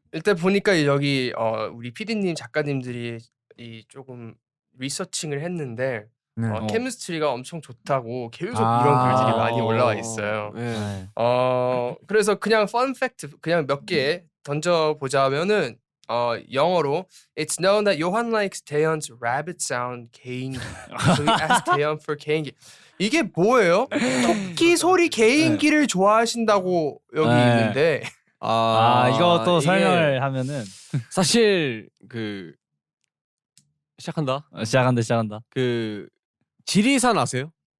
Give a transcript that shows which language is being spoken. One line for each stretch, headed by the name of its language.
Korean: 일단 보니까 여기 우리 PD님 작가님들이 조금 리서칭을 했는데 네. 케미스트리가 엄청 좋다고 계속 이런 글들이 많이 올라와 있어요. 네. 네. 그래서 그냥 펀 팩트 그냥 몇 개 던져 보자면은 영어로
English: It's known that Johan likes Taeyeon's rabbit sound
Korean: 개인기.
English: So he asked Taeyeon for 개인기.
Korean: 이게 뭐예요? 토끼 소리 개인기를 좋아하신다고 여기 네. 있는데 이거 또 이게 설명을 하면은 사실 시작한다. 시작한다. 지리산 아세요?